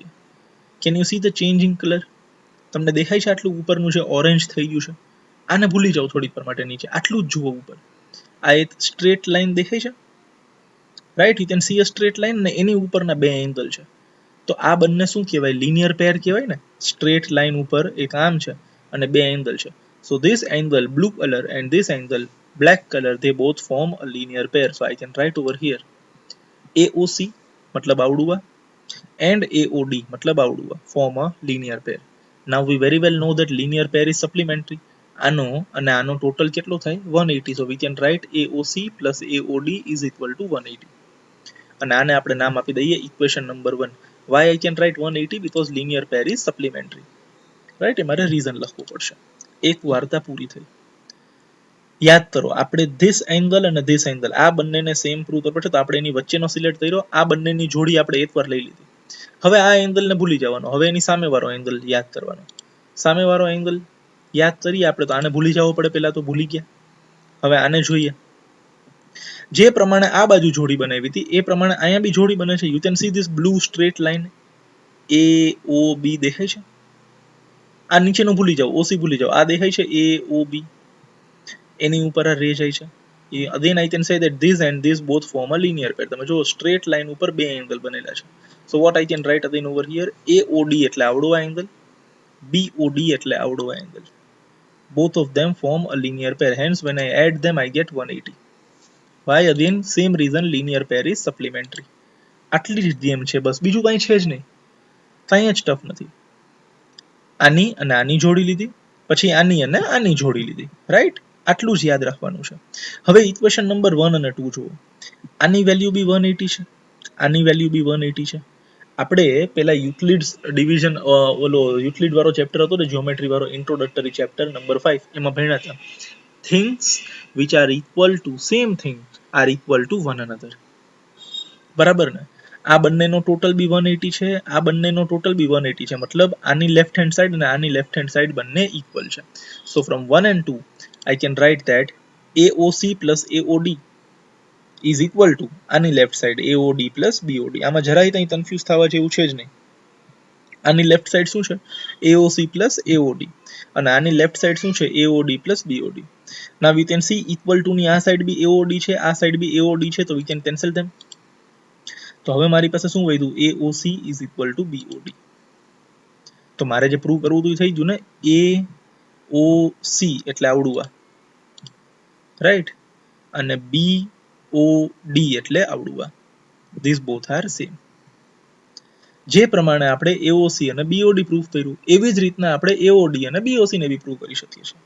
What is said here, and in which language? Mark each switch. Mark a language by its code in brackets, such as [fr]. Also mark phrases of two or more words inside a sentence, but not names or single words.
[en] can you see the changing colour [gu] તમને દેખાય છે આટલું ઉપરનું જે ઓરેન્જ થઈ ગયું છે આને ભૂલી જાઓ થોડીક વાર માટે નીચે આટલું જ જુઓ ઉપર. આ એક સ્ટ્રેટ લાઈન દેખાય છે રાઈટ. [en] you can see a straight line [gu] ને એની ઉપરના બે એંગલ છે તો આ બંને શું કહેવાય [en] linear pair [gu] કહેવાય ને. સ્ટ્રેટ લાઈન ઉપર એક આમ છે અને બે એંગલ છે [en] so this angle blue color and this angle black color they both form a linear pair. So I can write over here AOC [gu] મતલબ આવડું આ [en] and AOD [gu] મતલબ આવડું આ [en] form a linear pair. Now we very well know that linear pair is supplementary. [gu] આનો અને આનો ટોટલ કેટલો થાય 180. [en] so we can write AOC plus AOD is equal to 180 [gu] અને આને આપણે નામ આપી દઈએ ઇક્વેશન નંબર 1. [en] why I can write 180 because linear pair is supplementary right. [gu] એ મારે રીઝન લખવું પડશે. એક વાર્તા પૂરી થઈ. યાદ કરો આપણે [en] this angle [gu] અને [en] this angle [gu] આ બંનેને સેમ પ્રૂવ કરવું પડશે તો આપણે એની વચ્ચેનો સિલેક્ટ કર્યો આ બંનેની જોડી આપણે એકવાર લઈ લીધી હવે આ એંગલને ભૂલી જવાનો, હવે એની સામેવાળો એંગલ યાદ કરવાનો. સામેવાળો એંગલ યાદ કરીએ આપણે તો આને ભૂલી જવો પડે, પહેલા તો ભૂલી ગયા. હવે આને જોઈએ, જે પ્રમાણે આ બાજુ જોડી બનાવી હતી એ પ્રમાણે અહીંયા બી જોડી બને છે. [en] you can see this blue straight line A O B [gu] દેખાય છે. આ નીચેનું ભૂલી જાઓ, ઓસી ભૂલી જાઓ, આ દેખાય છે એ ઓ બી, એની ઉપર આ રે જાય છે. [en] Again I can say that this and this both form a linear pair. [gu] તમે જો સ્ટ્રેટ લાઇન ઉપર બે એંગલ બનેલા છે. [en] So what I can write again over here, [gu] AOD એટલે આવડો આ એંગલ, BOD એટલે આવડો આ એંગલ. [en] Both of them form a linear pair. Hence when I add them I get 180. Why? Again same reason, linear pair is supplementary. [gu] આટલી જ ગેમ છે, બસ બીજું કાંઈ છે જ નહીં, કાંઈ જ ટફ નથી. આની અને આની જોડી લીધી, પછી આની અને આની જોડી લીધી, રાઈટ? આટલું જ યાદ રાખવાનું છે. હવે [en] equation number [gu] 1 અને 2 જુઓ. આની વેલ્યુ બી 180 છે, આની વેલ્યુ બી 180 છે. આપણે પેલા યુક્લિડ્સ ડિવિઝન ઓલો યુક્લિડ વાળો ચેપ્ટર હતો ને, જ્યોમેટ્રી વાળો [en] introductory chapter [gu] નંબર 5, એમાં ભણ્યા હતા [en] things which are equal to same thing are equal to one another. [gu] બરાબર ને? આ બંનેનો ટોટલ બી 180 છે, આ બંનેનો ટોટલ બી 180 છે, મતલબ આની [en] left hand side [gu] અને આની [en] left hand side [gu] બંને ઇક્વલ છે. [en] so from 1 and 2 I can write that AOC plus AOD is equal to [gu] આની લેફ્ટ સાઈડ [en] AOD plus BOD. [gu] આમાં જરાય કંઈ કન્ફ્યુઝ થવા જેવું છે જ નહીં. આની [en] left side [gu] શું છે? [en] AOC plus AOD, [gu] અને આની [en] left side [gu] શું છે? [en] AOD plus BOD. Now we can see equal to [gu] ની આ સાઈડ બી AOD છે, આ સાઈડ બી AOD છે, તો [en] we can cancel them. [gu] તો હવે મારી પાસે શું વધ્યું? [en] AOC is equal to BOD. [gu] તો મારે જે પ્રૂવ કરવું હતું એ થઈ ગયું ને, AOC એટલે આવડું આ, રાઈટ, અને BOD એટલે આવડું આ. [en] These both are same. [gu] જે પ્રમાણે આપણે AOC અને BOD પ્રૂફ કર્યું, એવી જ રીતના આપણે AOD અને BOC ને બી પ્રૂવ કરી શકીએ છીએ.